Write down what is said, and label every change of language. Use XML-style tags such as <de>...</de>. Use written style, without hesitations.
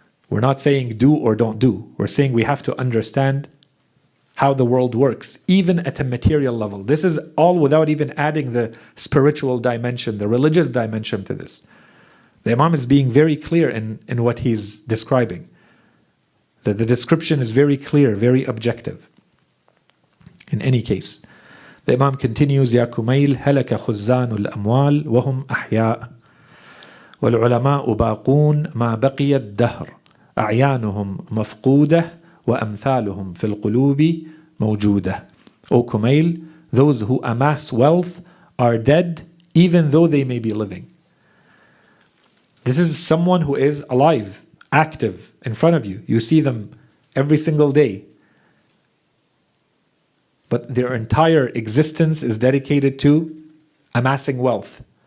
<en>We're not saying do or don't do. We're saying we have to understand how the world works, even at a material level. This is all without even adding the spiritual dimension, the religious dimension to this. The Imam is being very clear in what he's describing. The description is very clear, very objective. In any case, the Imam continues,</en> <ar>يا كميل هلك خزان الأموال وهم أحياء والعلماء باقون ما بقي الدهر أعيانهم مفقودة وأمثالهم في القلوب موجودة.</ar> <en>O Kumayl, those who amass wealth are dead even though they may be living. This is someone who is alive, active in front of you. You see them every single day. But their entire existence is dedicated to amassing wealth.</en>